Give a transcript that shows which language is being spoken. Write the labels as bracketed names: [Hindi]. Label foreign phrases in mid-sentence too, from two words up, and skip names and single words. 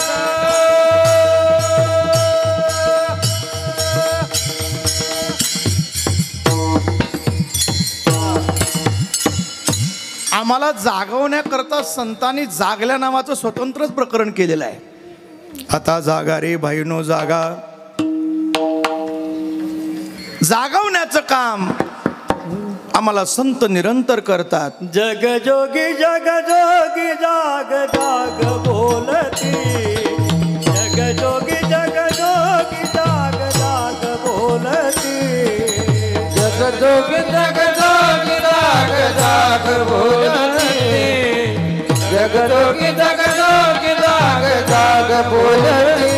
[Marathi] आम्हाला जागवण्याकरता संतांनी जागल्या नावाचं स्वतंत्रच प्रकरण केलेलं आहे. आता जागा रे भाईनो जागा. जागवण्याचं काम आम्हाला संत निरंतर करतात. जग जोगी जाग जाग बोलती, जग जोगी जाग जाग बोलती, जग जोगी जग जोगी जाग जाग बोलती, जग जोगी जग जोगी जाग जाग बोलती.